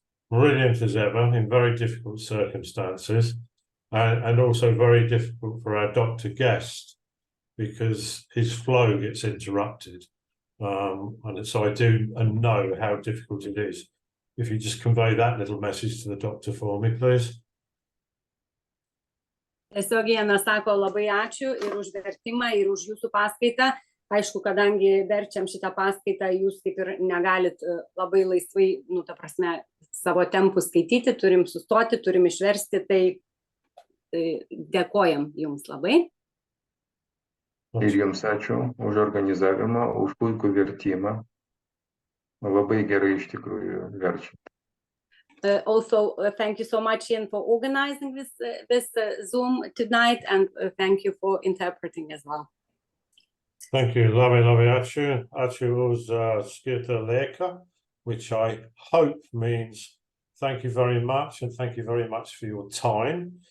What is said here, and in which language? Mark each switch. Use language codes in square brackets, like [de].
[en] Brilliant as ever in very difficult circumstances, and also very difficult for our doctor guest because his flow gets interrupted. And so I do know how difficult it is. If you just convey that little message to the doctor for me, please. [lt] Tiesiog Jana sako labai ačiū ir už vertimą, ir už jūsų paskaitą. Aišku, kadangi verčiam šitą paskaitą, jūs kaip ir negalit labai laisvai, ta prasme, savo tempų skaityti, turim sustoti, turim išversti, tai dėkojam jums labai. Ir jums ačiū už organizavimą, už puikų vertimą. Labai gerai iš tikrųjų verčiant. [en] Also, thank you so much, Ian, for organizing this Zoom tonight, and thank you for interpreting as well. Thank you, [lt] labai ačiū. Ačiū uz skirta lēka, [en] which I hope means thank you very much, and thank you very much for your time.